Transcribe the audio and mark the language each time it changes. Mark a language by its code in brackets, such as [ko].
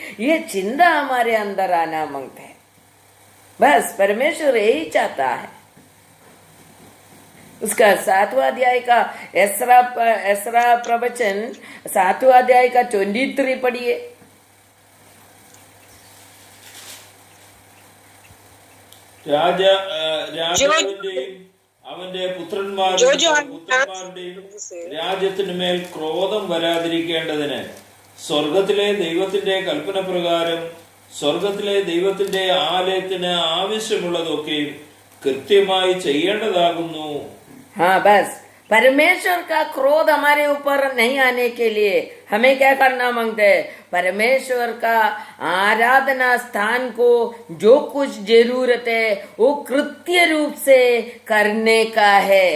[hi] ये चिंता हमारे अंदर आना मांगता है। बस परमेश्वर यही चाहता है। उसका 7वां अध्याय का एसरा प्रवचन 7वां अध्याय का 23 पढ़िए। [ml] രാജാവിന്റെയും അവന്റെ പുത്രന്മാരുടെയും രാജ്യത്തിനുമേൽ ക്രോധം വരാതിരിക്കേണ്ടതിന് സ്വർഗത്തിലെ ദൈവത്തിന്റെ കൽപ്പന പ്രകാരം സ്വർഗത്തിലെ ദൈവത്തിന്റെ ആലയത്തിന് ആവശ്യമുള്ളതൊക്കെ കൃത്യമായി ചെയ്യേണ്ടതാകുന്നു. [hi] हाँ बस परमेश्वर का क्रोध हमारे ऊपर नहीं आने के लिए हमें क्या करना मांगते हैं? परमेश्वर का आराधना स्थान को जो कुछ जरूरत है वो कृत्य रूप से करने का है।